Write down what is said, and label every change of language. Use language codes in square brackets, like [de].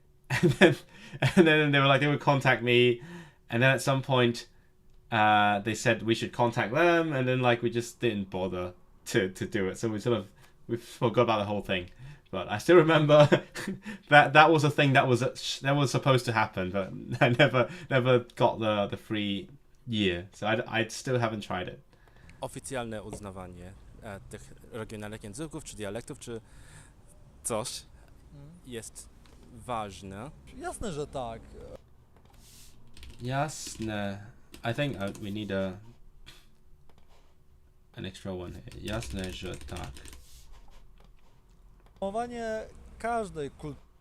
[en] And then they were like, they would contact me, and then at some point they said we should contact them, and then like we just didn't bother to do it. So we forgot about the whole thing. But I still remember that was a thing that was supposed to happen, but I never got the free year. So I still haven't tried it. [pl] Oficjalne uznawanie tych regionalnych języków, czy dialektów, czy coś jest ważne. Jasne, że tak. Jasne. [en] I think we need an extra one here. [pl] Jasne, że tak. Promowanie każdej kultury.